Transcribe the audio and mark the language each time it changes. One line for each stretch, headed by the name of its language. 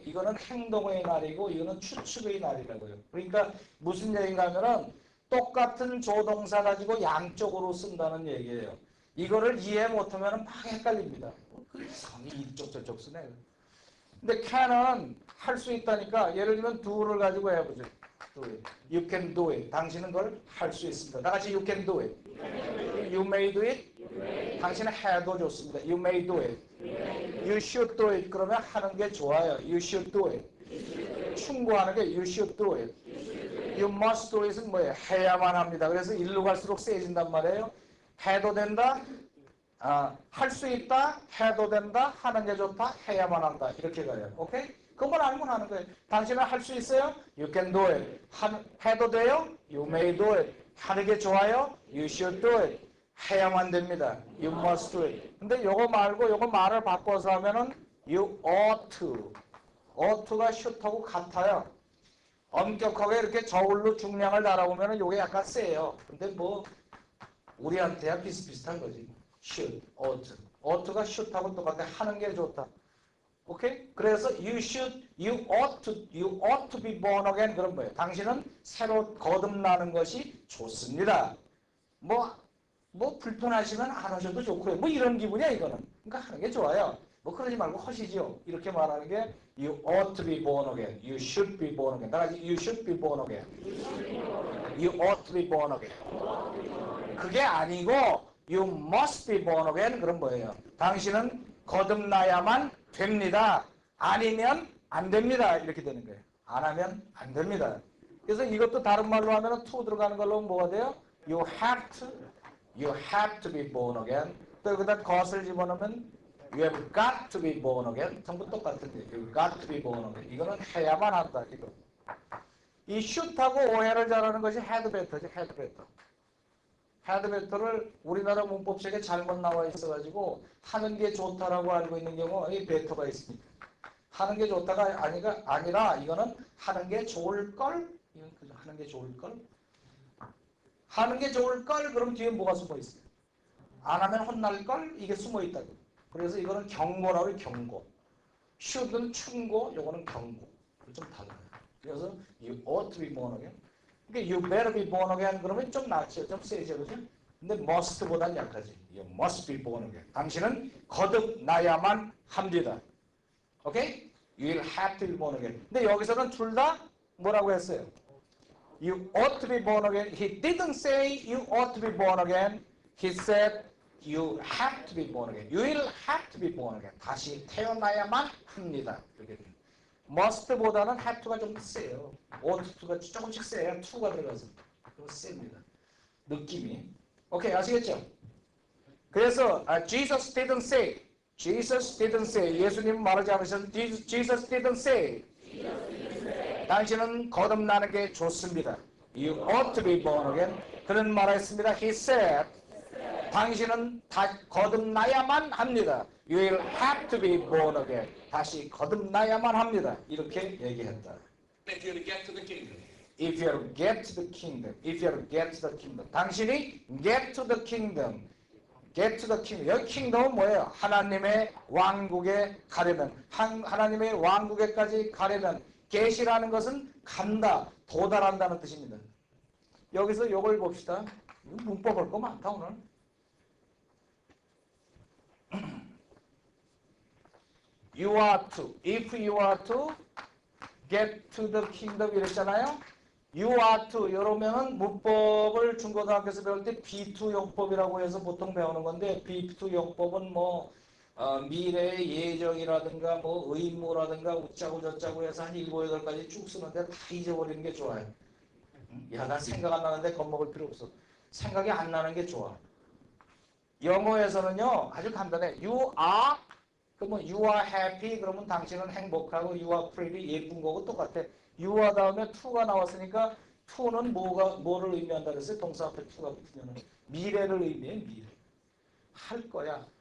Korean: 이거는 행동의 날이고, 이거는 추측의 날이라고요. 그러니까 무슨 얘기인가 하면은 똑같은 조동사 가지고 양쪽으로 쓴다는 얘기예요. 이거를 이해 못하면 막 헷갈립니다. 그 이상하게 이쪽 저쪽 쓰네. 근데 can은 할 수 있다니까 예를 들면 do를 가지고 해보죠.
English: do it. You can do it.
Korean: 당신은 그걸 할 수 있습니다. 다 같이
English: you can do it. You may do it.
Korean: 당신은 해도 좋습니다.
English: You may do it. You should do it.
Korean: 그러면 하는 게 좋아요.
English: You should do it.
Korean: 충고하는 게
English: you should do it. You must do it은
Korean: 뭐예요? 해야만 합니다. 그래서 일로 갈수록 세진단 말이에요. 해도 된다. 할 수 있다. 해도 된다. 하는 게 좋다. 해야만 한다. 이렇게 가요. 오케이? 그것만 알면 하는 거예요. 당신은 할 수 있어요?
English: You can do it.
Korean: 해도 돼요?
English: You may do it.
Korean: 하는 게 좋아요?
English: You should do it.
Korean: 해야만 됩니다.
English: You must do it.
Korean: 근데 요거 말고 요거 말을 바꿔서 하면은
English: you ought to.
Korean: oughto가 should하고 같아요. 엄격하게 이렇게 저울로 중량을 달아보면은 요게 약간 세요. 근데 뭐 우리한테야 비슷비슷한 거지. should, ought. ought가 should하고 똑같아. 하는 게 좋다. 오케이? 그래서
English: you ought to be born again
Korean: 그런 거예요. 당신은 새로 거듭나는 것이 좋습니다. 뭐 불편하시면 안 하셔도 좋고요. 뭐 이런 기분이야 이거는. 그러니까 하는 게 좋아요. 뭐 그러지 말고 하시죠. 이렇게 말하는 게
English: you ought to be born again. You should be born again.
Korean: 다 같이
English: you should be born again. You ought to be born again.
Korean: 그게 아니고
English: you must be born again
Korean: 그런 거예요. 당신은 거듭나야만 됩니다. 아니면 안 됩니다. 이렇게 되는 거예요. 안 하면 안 됩니다. 그래서 이것도 다른 말로 하면 to 들어가는 걸로 뭐가 돼요?
English: You have to be born again.
Korean: 또 여기다 것을 집어넣으면
English: you have got to be born again.
Korean: 전부 똑같은데
English: you got to be born again.
Korean: 이거는 해야만 한다. 이거. 이 should하고 오해를 잘하는 것이 had better지.
English: had better.
Korean: had better를 우리나라 문법책에 잘못 나와 있어가지고 하는 게 좋다라고 알고 있는 경우에 better가 있습니다. 하는 게 좋다가 아니라 이거는 하는 게 좋을걸? 이건 하는 게 좋을걸? 하는 게 좋을걸? 그럼 뒤에 뭐가 숨어 있어요? 안 하면 혼날걸? 이게 숨어 있다고. 그래서 이거는 경고라고 해요. 경고. should는 충고, 요거는 경고. 좀 달라요. 그래서
English: you ought to be born again.
Korean: 그러니까
English: you better be born again
Korean: 그러면 좀 낫죠. 좀 세죠. 그죠? 근데 must보단 약하지.
English: You must be born again.
Korean: 당신은 거듭나야만 합니다. 오케이?
English: You will have to be born again.
Korean: 근데 여기서는 둘 다 뭐라고 했어요?
English: You ought to be born again. He didn't say you ought to be born again. He said you have to be born again. You will have to be born again.
Korean: 다시 태어나야만 합니다. 이렇게 must보다는 have to가 좀 세요. ought to가 조금씩 세요. to가 들어가서. 그거 셉니다. 느낌이. 오케이, 아시겠죠?
English: 그래서 Jesus didn't say.
Korean: 예수님은 말하지 않으셨는데
English: Jesus didn't say.
Korean: 당신은 거듭나는 게 좋습니다.
English: You ought to be born again.
Korean: 그는 말했습니다.
English: He said.
Korean: 당신은 거듭나야만 합니다.
English: You will have to be born again.
Korean: 다시 거듭나야만 합니다. 이렇게 얘기했다.
English: If you're to get to the kingdom. If you are to get to the kingdom. If you are to get to the kingdom.
Korean: 당신이
English: get to the kingdom. get to the kingdom.
Korean: 여기 kingdom은 뭐예요? 하나님의 왕국에 가려면. 하나님의 왕국에까지 가려면. get이라는 것은 간다, 도달한다는 뜻입니다. 여기서 이걸 봅시다. 문법 볼 거 많다 오늘.
English: You are to, if you are to get to the kingdom
Korean: 이랬잖아요.
English: You are to
Korean: 이러면은 문법을 중고등학교에서 배울 때 B2 용법이라고 해서 보통 배우는 건데 B2 용법은 뭐 미래의 예정이라든가 뭐 의무라든가 웃자고 저짜고 해서 한 7, 8가지 쭉 쓰는데 다 잊어버리는 게 좋아요. 야, 난 생각 안 나는데 겁먹을 필요 없어. 생각이 안 나는 게 좋아. 영어에서는요 아주 간단해. You are 그러면
English: you are happy
Korean: 그러면 당신은 행복하고
English: you are pretty
Korean: 예쁜 거고 똑같아. you are 다음에 to가 나왔으니까 to는 뭐를 의미한다 그랬어요? 동사 앞에 to가 붙으면 미래를 의미해. 미래. 할 거야.